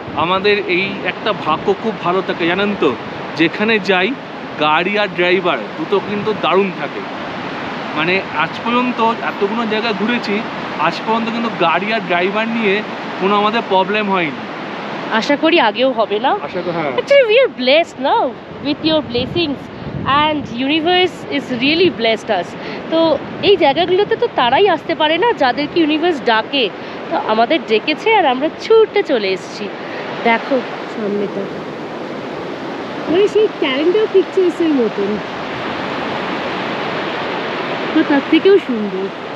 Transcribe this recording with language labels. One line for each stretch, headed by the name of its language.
Bangla: আমাদের এই একটা ভাগ্য খুব ভালো থাকে জানেন তো, যেখানে যাই গাড়ি আর ড্রাইভার দুটো কিন্তু দারুণ থাকে। মানে আজ পর্যন্ত এতগুলো জায়গা ঘুরেছি, আজ পর্যন্ত কিন্তু গাড়ি আর ড্রাইভার নিয়ে কোনো আমাদের প্রবলেম হয়নি। আশা করি আগেও হবে না। হ্যাঁ,
English: actually we are blessed now with your blessings and universe is really blessed us.
Bangla: তো এই জায়গাগুলোতে তো তারাই আসতে পারে না যাদেরকে ইউনিভার্স ডাকে। তো আমাদের ডেকেছে আর আমরা ছুটে চলে এসেছি। দেখো সামনেটা, মানে সেই ক্যালেন্ডার পিকচার্সের মতন, তো তার থেকেও সুন্দর।